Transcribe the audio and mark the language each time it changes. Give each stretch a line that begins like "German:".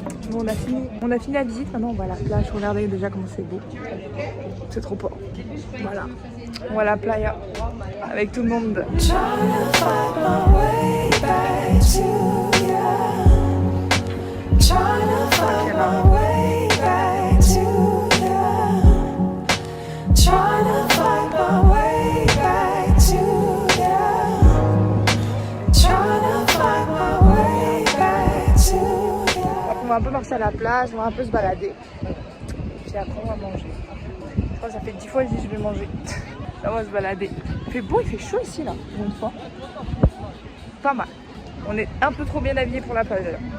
French: Bon, on a fini la visite, maintenant on va à la plage. Regardez déjà comment c'est beau. C'est trop beau. Voilà. On va à la playa avec tout le monde.
English: Trying to find my way back to you. Trying to find my way back to you. Trying to find my way back to you. Trying to find my way back to you.
French: On va un peu marcher à la plage, on va un peu se balader. Puis après on va manger. Je crois que ça fait 10 fois que je dis je vais manger. Là on va se balader. Il fait beau, il fait chaud ici là, pour une fois. Pas mal. On est un peu trop bien habillés pour la plage là.